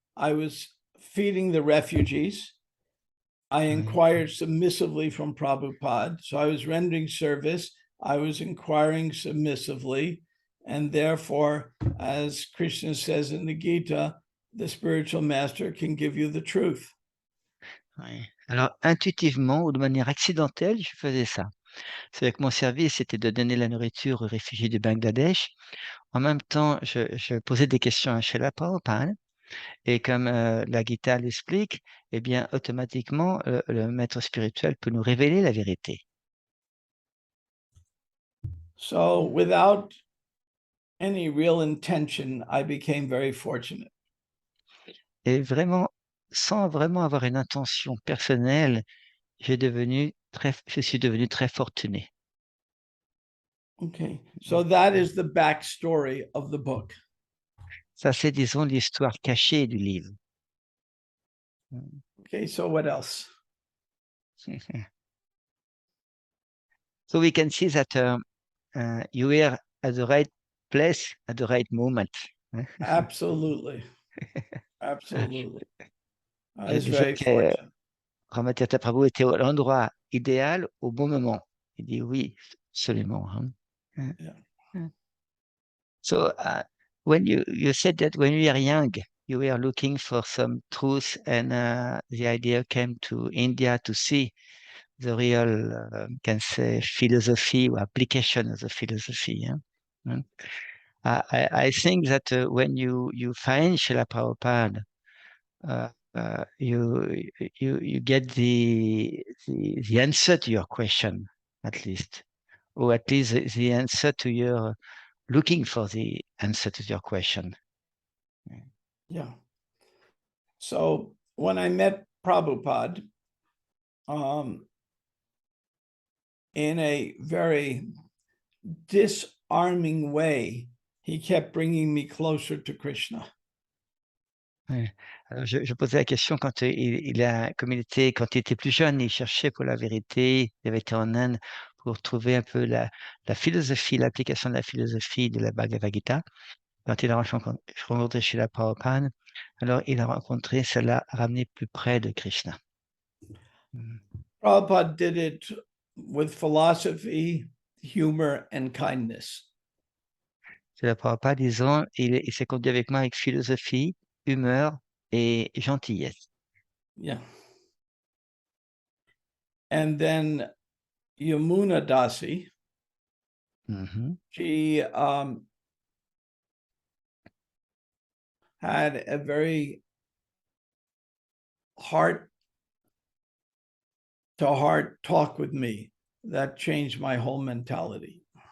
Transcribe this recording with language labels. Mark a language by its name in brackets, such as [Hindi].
[English] I was feeding the refugees. I inquired submissively from Prabhupada. So I was rendering service. I was inquiring submissively. And therefore, as Krishna says in the Gita, the spiritual master can give you the truth. [French] Oui. Alors, intuitivement ou de manière accidentelle, je faisais ça. C'est que mon service, c'était de donner la nourriture aux réfugiés du Bangladesh. En même temps, je posais des questions à Srila Prabhupada. Et comme la Gita l'explique, eh bien, automatiquement, le maître spirituel peut nous révéler la vérité. [English] So without any real intention, I became very fortunate. [French] Et vraiment, sans vraiment avoir une intention personnelle, je suis devenu très fortuné. [English] Okay, so that is the backstory of the book. [French] Ça, c'est, disons, l'histoire cachée du livre. [English] Okay, so what else? So we can see that you were at the right place at the right moment. Absolutely. Absolutely. I was [French] Disons [English] very [French] que [English] fortunate. [French] Brahmatirtha Prabhu était à l'endroit idéal au bon moment. Il dit oui, absolument. [English] Yeah. So when you said that when you were young, you were looking for some truth, and the idea came to India to see the real, can say, philosophy or application of the philosophy. I think that when you find Srila Prabhupada, you get the answer to your question, at least, or at least the answer to your looking for the answer to your question. Yeah. So when I met Prabhupada, in a very disarming way, he kept bringing me closer to Krishna. [French] Ouais. Alors, je posais la question quand quand il était plus jeune, il cherchait pour la vérité, il avait été en Inde pour trouver un peu la philosophie, l'application de la philosophie de la Bhagavad Gita. Quand il a rencontré Srila Prabhupada, alors il a rencontré, ça l'a ramené plus près de Krishna. [English] Prabhupada did it with philosophy, humor, and kindness. [French] Srila Prabhupada, disons, il s'est conduit avec moi avec philosophie, humeur et gentillesse. [English] Yeah. And then Yamuna Dasi, she had a very heart-to-heart talk with me that changed my whole mentality.